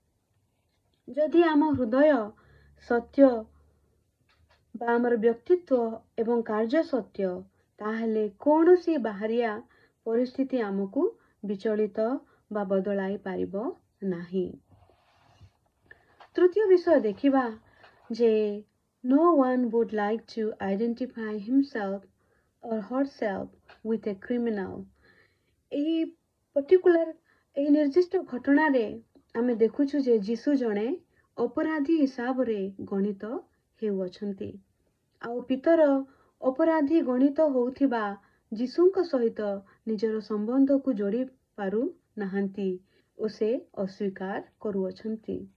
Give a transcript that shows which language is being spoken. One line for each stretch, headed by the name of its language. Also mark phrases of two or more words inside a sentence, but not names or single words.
Odia: ଯଦି ଆମ ହୃଦୟ ସତ୍ୟ ବା ଆମର ବ୍ୟକ୍ତିତ୍ୱ ଏବଂ କାର୍ଯ୍ୟ ସତ୍ୟ, ତାହେଲେ କୌଣସି ବାହାରିଆ ପରିସ୍ଥିତି ଆମକୁ ବିଚଳିତ ବା ବଦଳାଇ ପାରିବ ନାହିଁ। ତୃତୀୟ ବିଷୟ ଦେଖିବା ଯେ
English: no one would like to identify himself or herself with a criminal.
Odia: ଏହି ନିର୍ଦ୍ଦିଷ୍ଟ ଘଟଣାରେ ଆମେ ଦେଖୁଛୁ ଯେ ଯୀଶୁ ଜଣେ ଅପରାଧୀ ହିସାବରେ ଗଣିତ ହେଉଅଛନ୍ତି, ଆଉ ପିତର ଅପରାଧୀ ଗଣିତ ହେଉଥିବା ଯୀଶୁଙ୍କ ସହିତ ନିଜର ସମ୍ବନ୍ଧକୁ ଯୋଡ଼ି ପାରୁନାହାନ୍ତି ଓ ସେ ଅସ୍ୱୀକାର କରୁଅଛନ୍ତି।